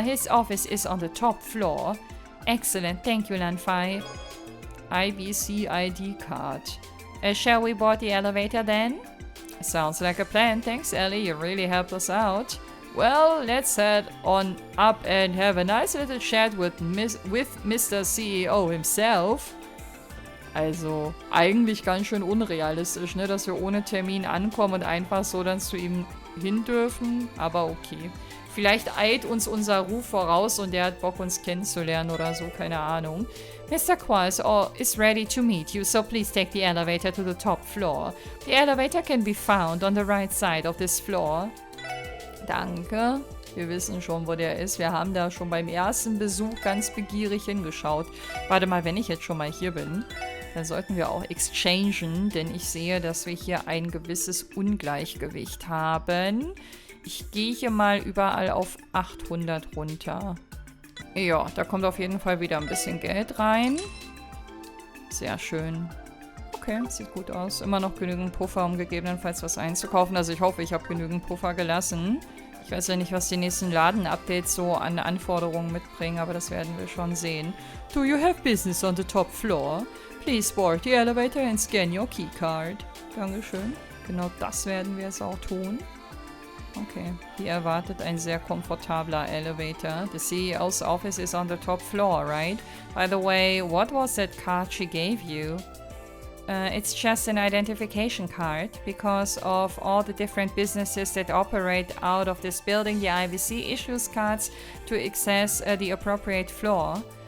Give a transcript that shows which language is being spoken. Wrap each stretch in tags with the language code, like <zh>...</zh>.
<en>His office is on the top floor. Excellent. Thank you, Lanfei. IBC ID card. Shall we board the elevator then? Sounds like a plan. Thanks, Ellie. You really helped us out. Well, let's head on up and have a nice little chat with Mr. CEO himself.</en> <de>Also, eigentlich ganz schön unrealistisch, ne, dass wir ohne Termin ankommen und einfach so dann zu ihm hin dürfen. Aber okay. Vielleicht eilt uns unser Ruf voraus und der hat Bock, uns kennenzulernen oder so, keine Ahnung.</de> <en>Mr. Qualls is ready to meet you, so please take the elevator to the top floor. The elevator can be found on the right side of this floor.</en> <de>Danke. Wir wissen schon, wo der ist. Wir haben da schon beim ersten Besuch ganz begierig hingeschaut. Warte mal, wenn ich jetzt schon mal hier bin, dann sollten wir auch exchangen, denn ich sehe, dass wir hier ein gewisses Ungleichgewicht haben. Ich gehe hier mal überall auf 800 runter. Ja, da kommt auf jeden Fall wieder ein bisschen Geld rein. Sehr schön. Okay, sieht gut aus. Immer noch genügend Puffer, um gegebenenfalls was einzukaufen. Also ich hoffe, ich habe genügend Puffer gelassen. Ich weiß ja nicht, was die nächsten Laden-Updates so an Anforderungen mitbringen, aber das werden wir schon sehen.</de> <en>Do you have business on the top floor? Please board the elevator and scan your keycard.</en> <de>Dankeschön. Genau das werden wir jetzt auch tun. Okay, hier erwartet ein sehr komfortabler Elevator.</de> <en>The CEO's office is on the top floor, right? By the way, what was that card she gave you? It's just an identification card. Because of all the different businesses that operate out of this building, the IVC issues cards to access the appropriate floor.</en>